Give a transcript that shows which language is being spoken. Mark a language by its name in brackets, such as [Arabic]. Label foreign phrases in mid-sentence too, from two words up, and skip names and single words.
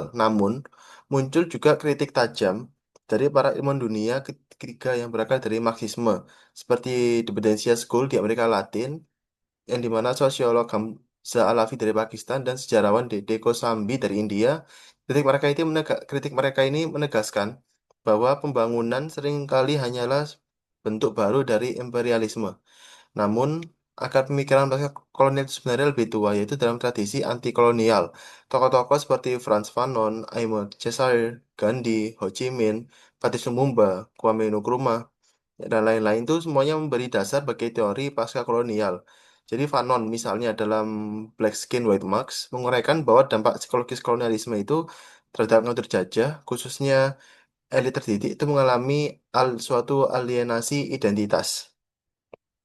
[Indonesian] Namun, muncul juga kritik tajam dari para ilmuwan dunia ketiga yang berasal dari Marxisme, seperti Dependencia School di Amerika Latin, yang dimana sosiolog Hamza Alavi dari Pakistan dan sejarawan Dede Kosambi dari India. Kritik mereka ini menegaskan bahwa pembangunan seringkali hanyalah bentuk baru dari imperialisme. Namun, akar pemikiran pasca kolonial itu sebenarnya lebih tua, yaitu dalam tradisi anti-kolonial. Tokoh-tokoh seperti Frantz Fanon, Aimé Césaire, Gandhi, Ho Chi Minh, Patrice Lumumba, Kwame Nkrumah, dan lain-lain itu semuanya memberi dasar bagi teori pasca kolonial. Jadi Fanon misalnya dalam Black Skin White Marks menguraikan bahwa dampak psikologis kolonialisme itu terhadap kaum terjajah, khususnya elit terdidik itu mengalami suatu alienasi identitas.